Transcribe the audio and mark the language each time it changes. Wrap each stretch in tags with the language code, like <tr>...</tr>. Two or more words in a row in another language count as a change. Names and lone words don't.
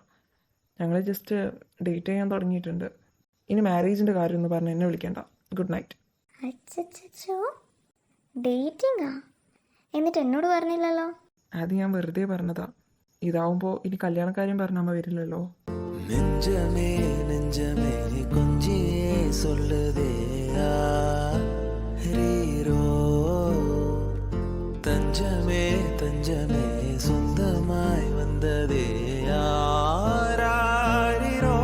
<ml>ഞങ്ങൾ ജസ്റ്റ് ഡേറ്റ് ചെയ്യാൻ തുടങ്ങിയിട്ടുണ്ട്. ഇനി മാരേജിൻ്റെ കാര്യം ഒന്ന് പറഞ്ഞ് എന്നെ വിളിക്കണ്ട. ഗുഡ് നൈറ്റ്. അച്ചോ, ഡേറ്റിംഗാ? എന്നിട്ട് എന്നോട് പറഞ്ഞില്ലല്ലോ? അത് ഞാൻ വെറുതെ പറഞ്ഞതാ. ഇതാവുമ്പോൾ ഇനി കല്യാണക്കാര്യം പറഞ്ഞാൽ അമ്മ വരില്ലല്ലോ.</ml> <ta>நெஞ்சமே நெஞ்சமே கொஞ்சியே சொல்லுதே ரீரோ தஞ்சமே தஞ்சமே சொந்தமாய் வந்ததே ஆராரிரோ</ta>